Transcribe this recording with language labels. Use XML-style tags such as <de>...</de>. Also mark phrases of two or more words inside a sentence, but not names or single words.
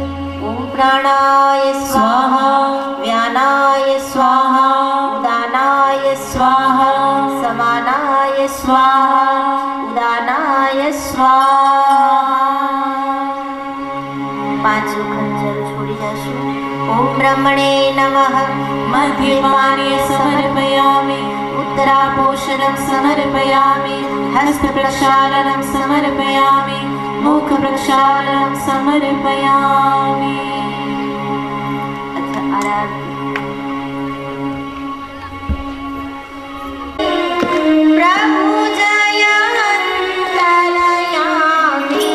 <sa>ઓમ પ્રાણાય સ્વાહા, વ્યાનાય સ્વાહા, ઉદાનાય સ્વાહા, સમાનાય સ્વાહા, ઉદાનાય સ્વાહા.</sa> <gu>5 વખત જલ છોડી જશું.</gu> <sa>ઓમ બ્રહ્મણે નમઃ, મધ્યપાર્ય સમર્પયામિ, उत्तरापोषणं समर्पयामि, हस्तप्रक्षालनं समर्पयामि, मुखप्रक्षालनं समर्पयामि. अथ आराधि. प्रभु जयन्तरयामि,</sa>